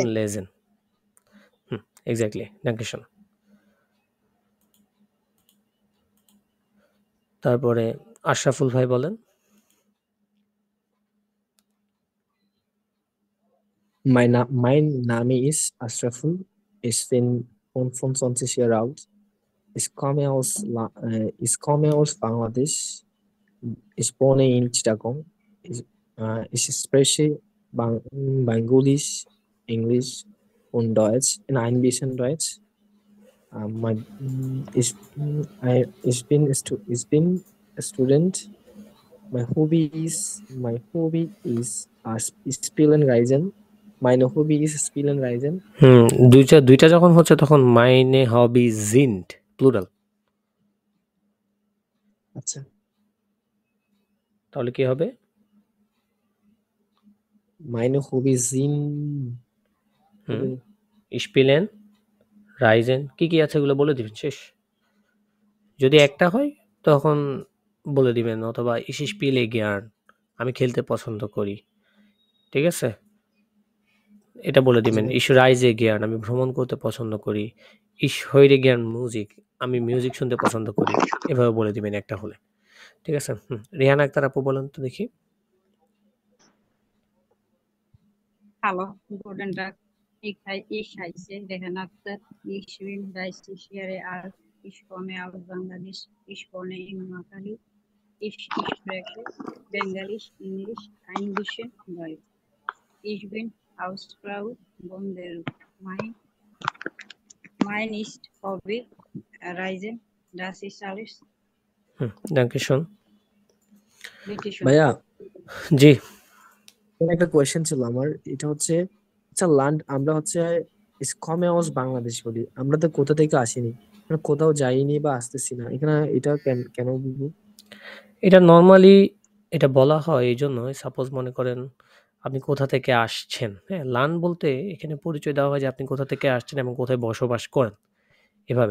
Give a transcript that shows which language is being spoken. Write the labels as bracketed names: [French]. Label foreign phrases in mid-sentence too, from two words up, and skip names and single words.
[Bangla] লেজেন। এক্স্যাক্টলি, ডাঙ্কেশন। তারপরে আশরাফুল ভাই বলেন। [German] Mein Name ist Ashraful. Ich bin 25 Jahre alt. Ich komme aus Bangladesch. Ich wohne in Chittagong. Ich spreche Bangalisch, Englisch und Deutsch in ein bisschen Deutsch. Ich bin [English] a student. My hobby is [German] Spielen Reisen. Meine Hobby is Spielen Reisen. [Bangla] দুইটা যখন হচ্ছে তখন [German] Meine Hobby sind [Bangla] প্লুরাল। আচ্ছা, তাহলে কি হবে? [German] Meine Hobby sind Spielen Reisen [Bangla] কি কি আছে এগুলো বলে দিবেন, শেষ। যদি একটা হয় তখন বলে দিবেন, অথবা [German] Ich spiele gern, [Bangla] আমি খেলতে পছন্দ করি। ঠিক আছে, এটা বলে দিবেন। [German] Ich reise gern, [Bangla] আমি ভ্রমণ করতে পছন্দ করি। [German] Ich höre gern Musik, [Bangla] আমি মিউজিক শুনতে পছন্দ করি। এভাবে বলে দিবেন একটা হলে। ঠিক আছে। রিহানা আক্তার আপু বলেন তো দেখি। [German] Hallo, guten Tag. Ich heiße Rehan Akhtar. Ich bin 30 Jahre alt. Ich komme aus Bangladesch. Ich wohne in Makali. Ich spreche Bengalisch, Englisch, ein bisschen Deutsch. Ich bin Hausfrau von Beirut. Mein ist Hobby Reisen. Das ist alles. danke schön. Bitte schön. [Bangla] ভাইয়া, জি, একটা কোয়েশ্চেন ছিল আমার। এটা হচ্ছে, আচ্ছা ল্যান্ড আমরা হচ্ছে [German] komme aus Bangladesch [Bangla] বলি, আমরা তো কোথা থেকে আসিনি, আমরা কোথাও যাইনি বা আসতেছি না, এখানে এটা কেন বলবো? এটা নরমালি এটা বলা হয় এই জন্যই, সাপোজ মনে করেন আপনি কোথা থেকে আসছেন, হ্যাঁ, লান বলতে এখানে পরিচয় দেওয়া হয় যে আপনি কোথা থেকে আসছেন এবং কোথায় বসবাস করেন, এভাবে।